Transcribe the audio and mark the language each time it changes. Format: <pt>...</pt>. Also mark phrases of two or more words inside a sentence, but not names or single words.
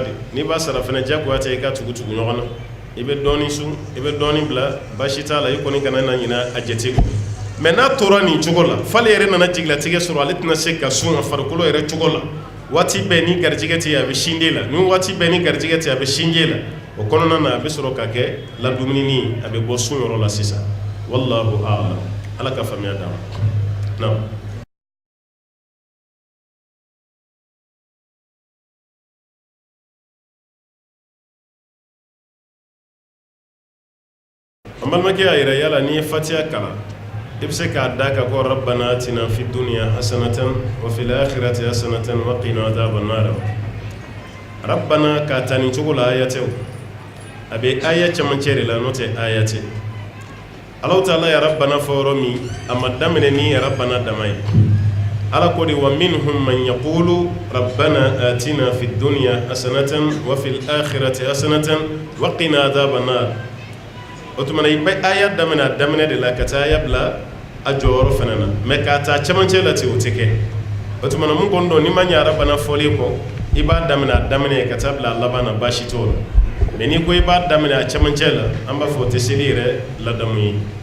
<bm>de n'i b'a sara fana diyagoya tɛ i ka tugu ɲɔgɔn na i bɛ dɔɔnin sun i bɛ dɔɔnin bila baasi t'a la i kɔni kana na ɲinɛ a jate kɔ mais n'a tora nin cogo la f'ale yɛrɛ nana jigilatigɛ sɔrɔ ale tɛna se ka sun a farikolo yɛrɛ cogo la waati bɛɛ ni garijɛgɛ tɛ yen a bɛ sinji la ni waati bɛɛ ni garijɛgɛ tɛ yen a bɛ sinji la o kɔnɔna na a bɛ sɔrɔ ka kɛ ladumuni a bɛ bɔ sun yɔrɔ la sisan</bm> <ar>والله أعلم</ar> <bm>ala ka faamuya d'an ma naam. an balimakɛ y'a yira yala n'i ye fatiha kalan i bɛ se k'a da ka ko</bm> <ar>ربنا آتنا في الدنيا حسنة وفي الآخرة حسنة وقنا عذاب النار</ar> <bm>rabbana k'a ta nin cogo la aya tɛ o a bɛ aya camancɛ de la n'o tɛ aya tɛ</bm> <ar>الله تعالى يا ربنا</ar> <bm>fɔ yɔrɔ min a ma daminɛ ni</bm> <ar>يا ربنا</ar> <bm>dama ye ala ko de</bm> <ar>ومنهم من يقول ربنا آتنا في الدنيا حسنة وفي الآخرة حسنة وقنا عذاب النار</ar> <bm>o tuma na i bɛ aya daminɛ de la ka taa aya bila a jɔyɔrɔ fana na mais k'a ta camancɛ la ten o tɛ kɛ o tuma na mun kɔni don n'i ma ɲɛ rabbana fɔlen kɔ i b'a daminɛ a daminɛ ka taa bila a laban na baasi t'o la mais n'i ko i b'a daminɛ a camancɛ la an b'a fɔ o tɛ seli yɛrɛ ladamu ye</bm>